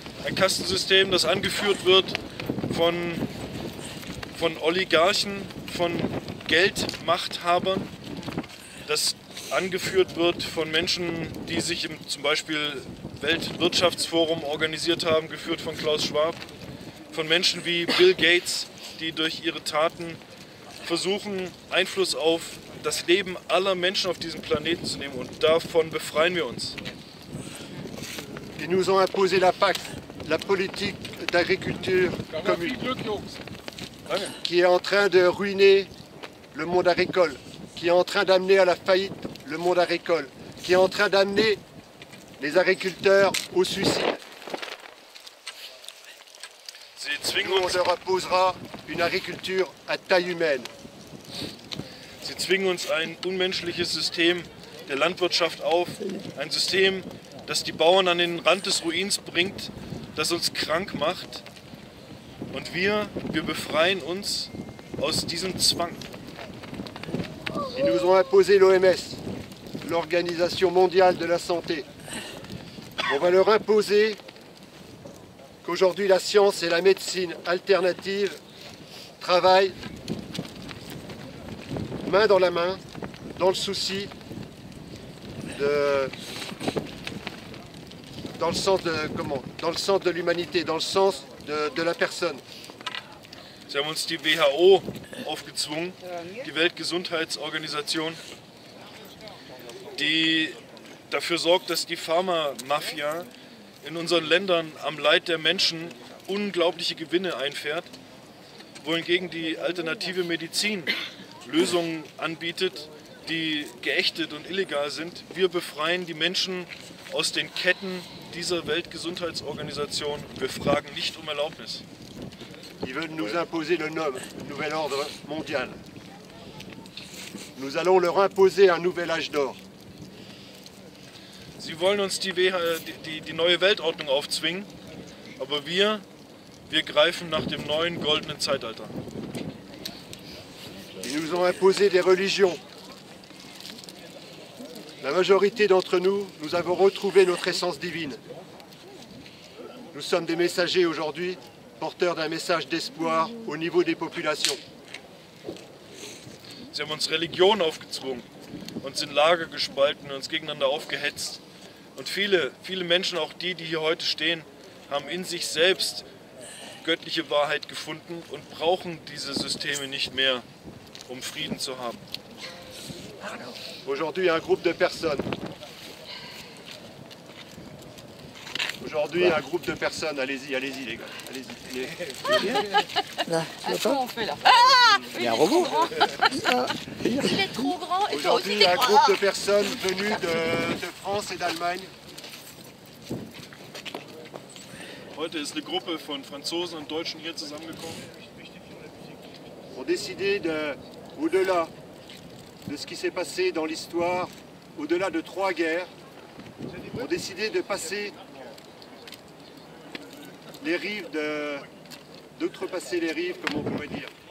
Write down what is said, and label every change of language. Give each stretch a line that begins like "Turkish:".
German: Ein Kastensystem, das angeführt wird von Oligarchen, von Geldmachthabern, das angeführt wird von Menschen, die sich im zum Beispiel Weltwirtschaftsforum organisiert haben, geführt von Klaus Schwab, von Menschen wie Bill Gates, die durch ihre Taten versuchen, Einfluss auf das Leben aller Menschen auf diesem Planeten zu nehmen und davon befreien wir uns.
French: Ils nous ont imposé la PAC, la politique d'agriculture commune, qui est en train de ruiner le monde agricole, qui est en train d'amener à la faillite le monde agricole, qui est en train d'amener les agriculteurs au suicide. Nous, on leur imposera une agriculture à taille humaine.
German: Sie zwingen uns ein unmenschliches System der Landwirtschaft auf, ein System, das die Bauern an den Rand des Ruins bringt, das uns krank macht. Und wir befreien uns aus diesem Zwang.
French: Ils nous ont imposé l'OMS, l'Organisation mondiale de la santé. On va leur imposer qu'aujourd'hui la science et la médecine alternative travaillent main dans la main, dans le souci dans le sens de l'humanité, dans le sens de la personne.
German: Sie haben uns die WHO aufgezwungen, die Weltgesundheitsorganisation, die dafür sorgt, dass die Pharma-Mafia in unseren Ländern am Leid der Menschen unglaubliche Gewinne einfährt, wohingegen die alternative Medizin Lösungen anbietet, die geächtet und illegal sind. Wir befreien die Menschen aus den Ketten dieser Weltgesundheitsorganisation. Wir fragen nicht um Erlaubnis.
French: Ils veulent nous imposer le nouvel ordre mondial. Nous allons leur imposer un nouvel âge d'or.
German: Sie wollen uns die neue Weltordnung aufzwingen, aber wir Wir greifen nach dem neuen goldenen Zeitalter.
French: Ils nous ont imposé des religions. La majorité d'entre nous, nous avons retrouvé notre essence divine. Nous sommes des messagers aujourd'hui, porteurs d'un message d'espoir au niveau des populations.
German: Sie haben uns Religion aufgezwungen, uns in Lager gespalten, uns gegeneinander aufgehetzt. Und viele Menschen, auch die hier heute stehen, haben in sich selbst göttliche Wahrheit gefunden und brauchen diese Systeme nicht mehr, um Frieden zu haben.
French: Aujourd'hui, un groupe de personnes. Aujourd'hui, un groupe de personnes. Allez-y, allez-y les gars. Allez-y. Comment on fait là? Il y a un robot. Il est trop grand et toi aussi Aujourd'hui, t'es un grand. groupe de personnes venues de France et d'Allemagne
German: Heute ist eine Gruppe von Franzosen und Deutschen hier zusammengekommen.
French: ont décidé au-delà de ce qui s'est passé dans l'histoire, au-delà de 3 guerres, ont décidé de passer les rives, d'outrepasser les rives, comme on pourrait dire.